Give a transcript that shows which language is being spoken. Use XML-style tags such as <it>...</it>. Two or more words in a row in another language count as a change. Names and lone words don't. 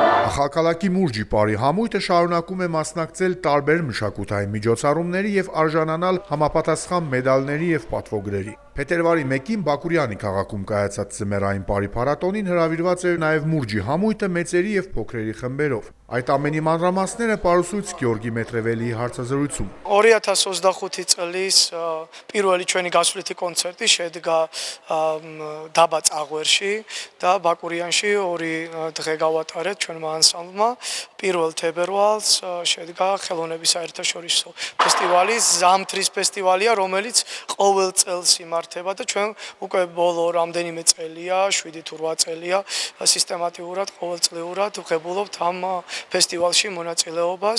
<hy>Ախալքալակի մուրջի պարի համույթը շարունակում է մասնակցել տարբեր մշակութային միջոցառումների եւ արժանանալ համապատասխան մեդալների եւ պատվոգրերի։ Փետրվարի 1-ին Բաքուրյանի քաղաքում կայացած Ձմեռային պարի փառատոնին հրավիրված էր նաեւ մուրջի համույթը մեծերի եւ փոքրերի խմբերով։ Այդ ամենի մանրամասները պարուսույց Գեորգի Մետրևելիի հարցազրույցում։</hy> <ka>2025 წლის პირველი ჩვენი გასვლითი კონცერტი შედგა დაბა წაღვერში და ბაკურიანში ორი დღე გავატარეთ ჩვენმა ანსამბლმა. 1 თებერვალს შედგა ხელოვნების საერთაშორისო ფესტივალი, ზამთრის ფესტივალია, რომელიც ყოველ წელს იმართება და ჩვენ უკვე ბოლო რამდენიმე წელია, 7 თუ 8 წელია სისტემატიურად ყოველწლიურად ვღებულობთ ამ ფესტივალში მონაწილეობას.</ka>